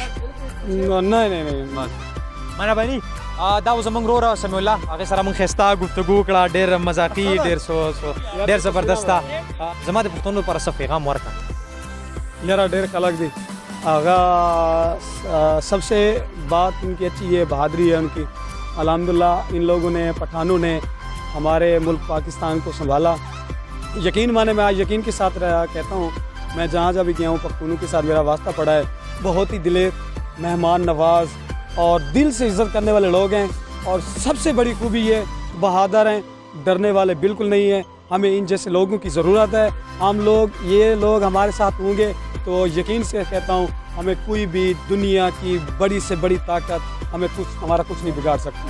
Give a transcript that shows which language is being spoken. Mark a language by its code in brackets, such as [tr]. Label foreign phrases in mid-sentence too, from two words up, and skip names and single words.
[ps] نه مهرباني. دا و زموږ وروره سمیع الله، هغې سره موږ ښایسته گفتګو وکړه، ډېر مذاقي، ډېر زبردسته. زما د پښتنو لپاره څه پیغام ورکړه؟ یاره ډېر خلک دي، هغه [ur] سب سے بات ان کی اچھی ہے، بہادری ہے ان کی. الحمدللہ ان لوگوں نے، پٹھانوں نے ہمارے ملک پاکستان کو سنبھالا. یقین مانے میں آج یقین کے ساتھ کہتا ہوں میں جہاں جہاں بھی گیا ہوں پختونوں کے ساتھ میرا واسطہ پڑا ہے. بہت ہی دلیر، مہمان نواز اور دل سے عزت کرنے والے لوگ ہیں. اور سب سے بڑی خوبی یہ بہادر ہیں، ڈرنے والے بالکل نہیں ہیں. ہمیں ان جیسے لوگوں کی ضرورت ہے۔ ہم لوگ، یہ لوگ ہمارے ساتھ ہوں گے تو یقین سے کہتا ہوں ہمیں کوئی بھی دنیا کی بڑی سے بڑی طاقت ہمارا کچھ نہیں بگاڑ سکتی.